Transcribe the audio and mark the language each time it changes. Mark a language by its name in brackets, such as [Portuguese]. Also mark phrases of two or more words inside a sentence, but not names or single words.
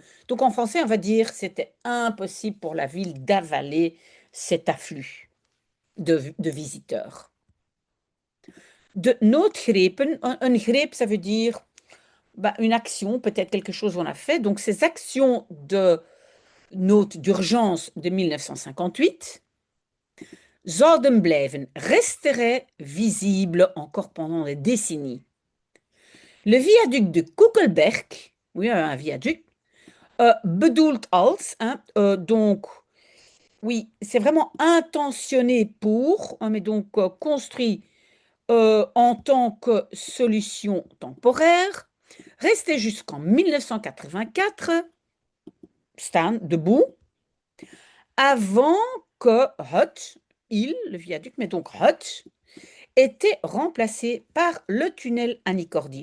[French] Donc en français, on va dire c'était impossible pour la ville d'avaler cet afflux de visiteurs. [Dutch] De noodgrepen, [French] un greep, ça veut dire une action, peut-être quelque chose qu'on a fait. Donc ces actions de note d'urgence de 1958 [Dutch] zouden blijven, [French] resteraient visibles encore pendant des décennies. Le viaduc de Koekelberg, oui, un viaduc, [Dutch] bedoeld als, [French] hein, donc, oui, c'est vraiment intentionné pour, hein, mais donc construit en tant que solution temporaire, resté jusqu'en 1984, staan, debout, avant que Hut, le viaduc, mais donc Hut, était remplacé par le tunnel Annie-Cordy.